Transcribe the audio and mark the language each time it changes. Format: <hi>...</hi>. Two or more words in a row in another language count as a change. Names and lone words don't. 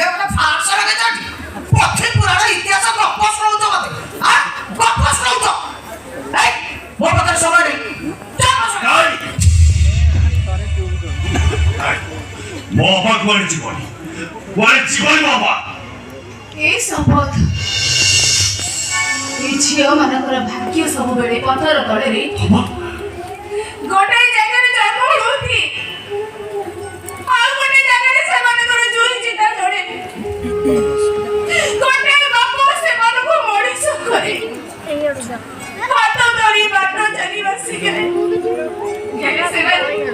<or>ମାନେ ଫାର୍ସ ଲଗେଇଛନ୍ତି ପଥି ପୁରାଣ ଇତିହାସ ଗପ ଶୁଣଉଛ ମତେ ଗପ ଶୁଣଉଛ ମୋ ପାଖରେ ସମୟ ନେଇ ମୋ ବାପା କୁଆଡେ ଯିବନି ମୋ ବାପା এই শপথ এই ঝিଅ ମାନଙ୍କର ଭାଗ୍ୟ ସବୁବେଳେ ପଥର ତଳରେ ଗୋଟାଏ ଜାଗାରେ ଜନ୍ମ ହୁଅନ୍ତି ଆଉ ଗୋଟେ ଜାଗାରେ ସେମାନଙ୍କର ଜୁଇ ଚିତା ଜଳେ ଗୋଟାଏ ବାପ ସେମାନଙ୍କୁ ମଣିଷ କରେ ହାତ ଧରି ବାଟ ଚାଲିବା ଶିଖାଏ ହେଲେ ସେମାନେ</or>